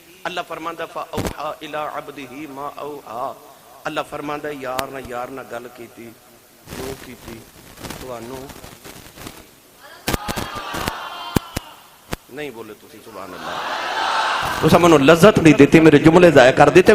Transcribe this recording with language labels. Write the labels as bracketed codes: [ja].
[pa] اللہ فرماندا [ar] فاوحا الی عبدہ ما اوحا. [pa] اللہ فرماندا یار نہ گل کیتی جو کیتی تانوں نہیں بولے تسی سبحان اللہ، تو سمجھو لذت نہیں دیتی، میرے جملے ضائع کر دیتے.